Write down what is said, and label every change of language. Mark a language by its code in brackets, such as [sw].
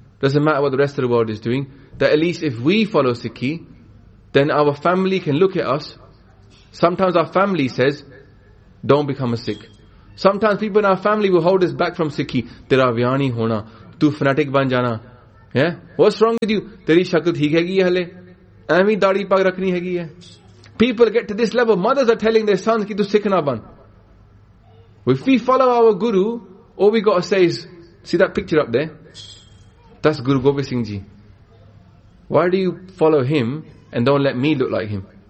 [en] Doesn't matter what the rest of the world is doing, that at least if we follow Sikhi, then our family can look at us. Sometimes our family says, don't become a Sikh. Sometimes people in our family will hold us back from Sikhi. [pa] Tera vyani hona, tu fanatic ban jana, [en] Yeah? What's wrong with you? [pa] ਤੇਰੀ ਸ਼ਕਲ ਠੀਕ ਹੈ ਕਿ ਹਾਲੇ? ਆਮੀ ਦਾੜ੍ਹੀ ਪੱਗ ਰੱਖਣੀ ਹੈ ਕਿ ਹੈ? [en] People get to this level. Mothers are telling their sons [pa] ki tu sikhna ban. [en] If we follow our guru, all we got to say is, see that picture up there? That's Guru Gobind Singh Ji. Why do you follow him and don't let me look like him?